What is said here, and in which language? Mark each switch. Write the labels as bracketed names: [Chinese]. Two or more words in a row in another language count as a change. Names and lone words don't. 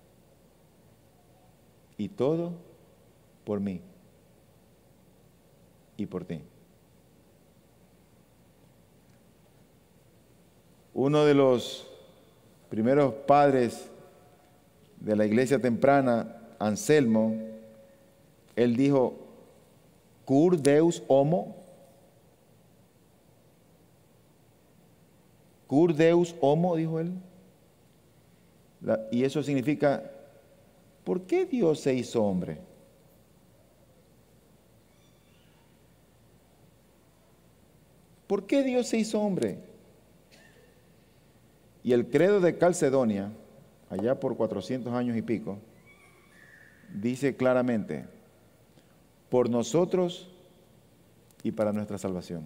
[Spanish] Y todo por mí y por ti. Uno de los primeros padres de la iglesia temprana, Anselmo, él dijo, [Latin] cur Deus homo, cur Deus homo, [Spanish] dijo él. Y eso significa, ¿por qué Dios se hizo hombre? ¿Por qué Dios se hizo hombre? Y el credo de Calcedonia, allá por 400 años y pico, dice claramente, por nosotros y para nuestra salvación.